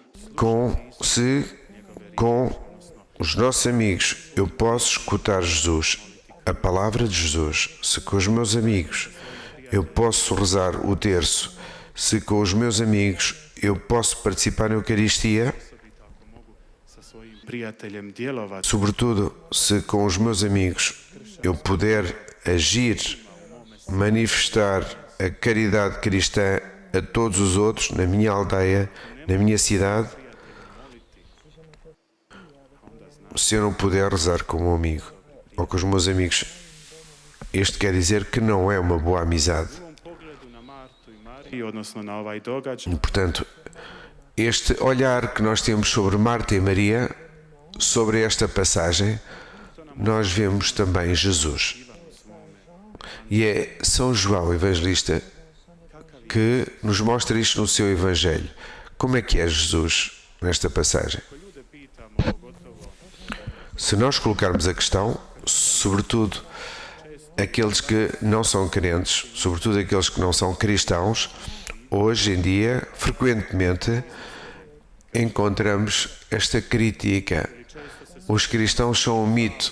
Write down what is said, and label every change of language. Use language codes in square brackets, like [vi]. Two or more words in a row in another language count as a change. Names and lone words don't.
[pt] Com os nossos amigos eu posso escutar Jesus, a palavra de Jesus. Se com os meus amigos eu posso rezar o terço, se com os meus amigos eu posso participar na Eucaristia, [hr] sa svojim prijateljem djelovati, [pt] sobretudo se com os meus amigos eu puder agir, manifestar a caridade cristã a todos os outros, na minha aldeia, na minha cidade, se eu não puder rezar com o meu amigo ou com os meus amigos, isto quer dizer que não é uma boa amizade. [hr] u ovom pogledu na Martu i Mariju, odnosno na ovaj događaj, [pt] E, portanto, este olhar que nós temos sobre Marta e Maria, sobre esta passagem, nós vemos também Jesus. E é São João Evangelista que nos mostra isto no seu Evangelho. Como é que é Jesus nesta passagem? [hr] ljude pitamo, pogotovo [pt] Se nós colocarmos a questão, sobretudo aqueles que não são crentes, sobretudo aqueles que não são cristãos, hoje em dia, frequentemente, encontramos esta crítica Os cristãos são um mito.